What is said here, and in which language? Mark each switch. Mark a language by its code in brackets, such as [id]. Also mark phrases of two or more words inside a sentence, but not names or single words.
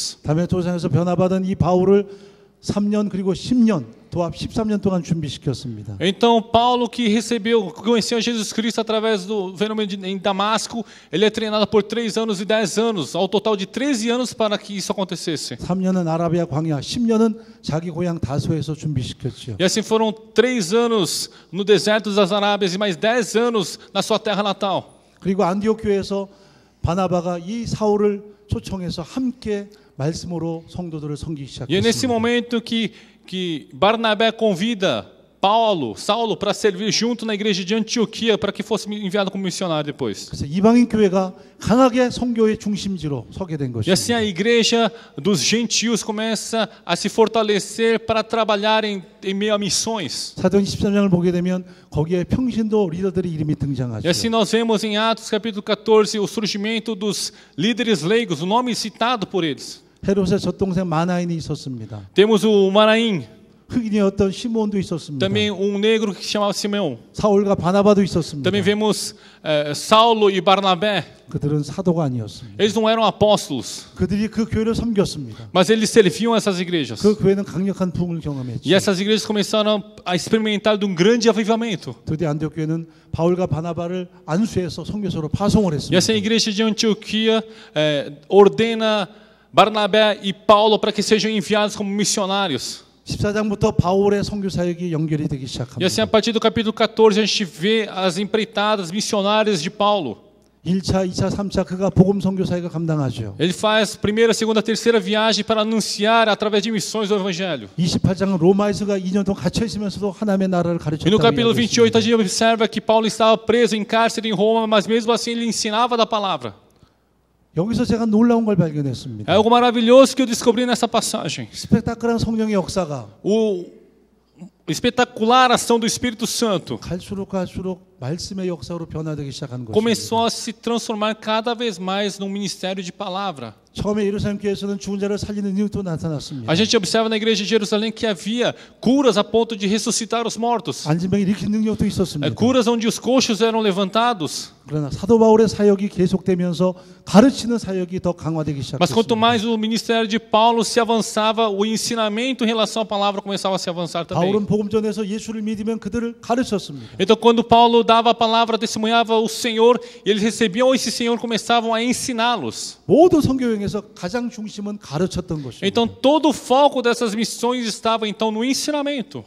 [ko] 다메토상에서 변화받은 이 바울을 3년 그리고 10년 도합 13년 동안 준비시켰습니다. [pt] Então, Paulo, que conheceu Jesus Cristo através do fenômeno em Damasco, ele é treinado por 3 anos e 10 anos, ao total de 13 anos para que isso acontecesse. [ko] 3년은 아라비아 광야, 10년은 자기 고향 다소에서 준비시켰죠. [pt] E assim foram 3 anos no deserto das Arábias e mais 10 anos na sua terra natal. [ko] 그리고 안디옥 교회에서 바나바가 이 사울을 초청해서 함께 말씀으로 성도들을 섬기기 [pt] E é nesse [ko] 시작했습니다. [pt] momento que Barnabé convida Saulo para servir junto na igreja de Antioquia para que fosse enviado como missionário depois. [ko] 그래서 이방인 교회가 강하게 선교의 중심지로 서게 된 [pt] E assim [ko] 것입니다. [pt] a igreja dos gentios começa a se fortalecer para trabalhar em meio a missões. [ko] 사도행 13장을 보게 되면 거기에 평신도 리더들의 이름이 [pt] E [ko] 등장하죠. [pt] assim nós vemos em Atos capítulo 14 o surgimento dos líderes leigos, o nome citado por eles. [ko] 헤롯의 젖동생 마나인이 있었습니다. [pt] Temos o Manaim, [ko] 흑인이었던 시몬도 있었습니다. [pt] também um negro que se chamava Simeão. [ko] 사울과 바나바도 있었습니다. [pt] Também vemos Saulo e Barnabé. [ko] 그들은 사도가 아니었습니다. [pt] Eles não eram apóstolos, [ko] 그들이 그 교회를 섬겼습니다. [pt] mas eles serviam essas igrejas. [ko] 그 교회는 강력한 부흥을 경험했죠. [pt] E essas igrejas começaram a experimentar de um grande avivamento. [ko] 드디어 안디옥 교회는 바울과 바나바를 안수해서 선교사로 파송을 [pt] E [ko] 했습니다. [pt] essa igreja de Antioquia ordena Barnabé e Paulo para que sejam enviados como missionários. [ko] 14장부터 바울의 선교 사역이 연결이 되기 [pt] E assim, a [ko] 시작합니다. [pt] partir do capítulo 14, a gente vê as empreitadas missionárias de Paulo. [ko] 1차, 2차, 3차 그가 복음 선교 사역을 감당하죠. [pt] Ele faz primeira, segunda, terceira viagem para anunciar através de missões do evangelho. [ko] 28장은 로마에서가 2년 동안 갇혀 있으면서도 하나님의 나라를 [pt] E no [ko] 가르쳤다고 [pt] capítulo 28 a [ko] 이야기했습니다. [pt] gente observa que Paulo estava preso em cárcere em Roma, mas mesmo assim ele ensinava da palavra. [ko] 여기서 제가 놀라운 걸 발견했습니다. [pt] É algo maravilhoso que eu descobri nessa passagem. [ko] 스펙타클한 성령의 역사가 [pt] O espetacular ação do Espírito Santo [ko] 갈수록 말씀의 역사로 변화되기 시작한 것입니다. [pt] começou a se transformar cada vez mais num ministério de palavra. [ko] 처음에 예루살렘 교회에서는 죽은 자를 살리는 일도 나타났습니다. [pt] A gente observa na igreja de Jerusalém que havia curas a ponto de ressuscitar os mortos. [ko] 안진병 일으킨 능력도 있었습니다. [pt] Curas onde os coxos eram levantados. [ko] 그러나 사도 바울의 사역이 계속되면서 가르치는 사역이 더 강화되기 [pt] Mas quanto [ko] 시작했습니다. [pt] mais o ministério de Paulo se avançava, o ensinamento em relação à palavra começava a se avançar também. [ko] 바울은 복음 전에서 예수를 믿으면 그들을 가르쳤습니다. [pt] Então, quando Paulo dava a palavra, testemunhava o Senhor, e eles recebiam esse Senhor, começavam a ensiná-los. [ko] 모든 선교여행에서 가장 중심은 가르쳤던 것입니다. [pt] Então, todo o foco dessas missões estava então no ensinamento.